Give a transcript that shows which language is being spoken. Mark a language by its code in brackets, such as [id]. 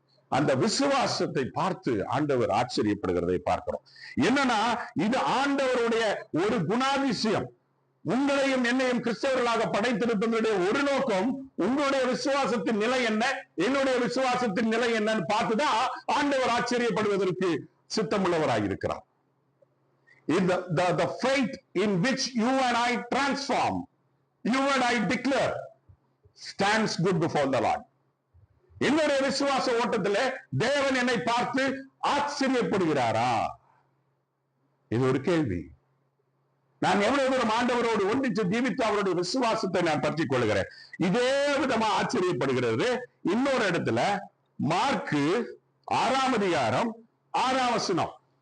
[ta] அந்த விசுவாசத்தை பார்த்து ஆண்டவர் ஆச்சரியப்படுகிறதை பார்க்கிறோம். என்னன்னா இது ஆண்டவருடைய ஒரு குணாதிசயம். உங்களையும் என்னையும் கிறிஸ்தவர்களாக படைத்திருப்பதனுடைய ஒரு நோக்கம் உங்களுடைய விசுவாசத்தின் நிலை என்ன, என்னுடைய விசுவாசத்தின் நிலை என்னன்னு பார்த்துதான் ஆண்டவர் ஆச்சரியப்படுவதற்கு சித்தமுள்ளவராயிருக்கிறார். [en] The faith in which you and I transform, you and I declare, stands good before the Lord. [ta] என்னுடைய விசுவாச ஓட்டத்தில் தேவன் என்னை பார்த்து ஆச்சரியப்படுகிறாரா? இது ஒரு கேள்வி. நான் எவ்வளவு தூரம் ஆண்டவரோடு ஒன்றிச்சு ஜீவித்து அவருடைய விசுவாசத்தை நான் பற்றிக் கொள்கிறேன். இதே விதமா ஆச்சரியப்படுகிறது இன்னொரு இடத்துல மார்க்கு 6ஆம் அதிகாரம் 6ஆம் வசனம்.